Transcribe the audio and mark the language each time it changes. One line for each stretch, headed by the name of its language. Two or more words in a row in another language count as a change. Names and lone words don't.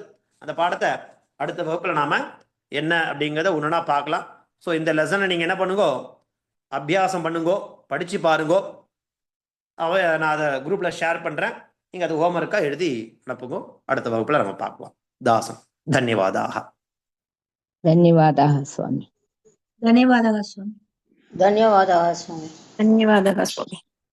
Tamil: அந்த பாடத்தை அடுத்த வகுப்புல நாம என்ன அப்படிங்கிறத ஒன்றுனா பார்க்கலாம். ஸோ இந்த லெசனை நீங்க என்ன பண்ணுங்கோ, அபியாசம் பண்ணுங்கோ, படிச்சு பாருங்கோ. நான் அதை குரூப்ல ஷேர் பண்றேன், நீங்க அது ஹோம்ஒர்க்கா எழுதி அனுப்புங்க. அடுத்த வகுப்புல நம்ம பார்க்கலாம். தாசன். தன்யவாதாக.
Sanskrit: ధన్యవాదాः స్వామి.
Telugu: ధన్యవాదాలు స్వామి.
Sanskrit: ధన్యవాదాः స్వామి.
Telugu: ధన్యవాదాలు స్వామి.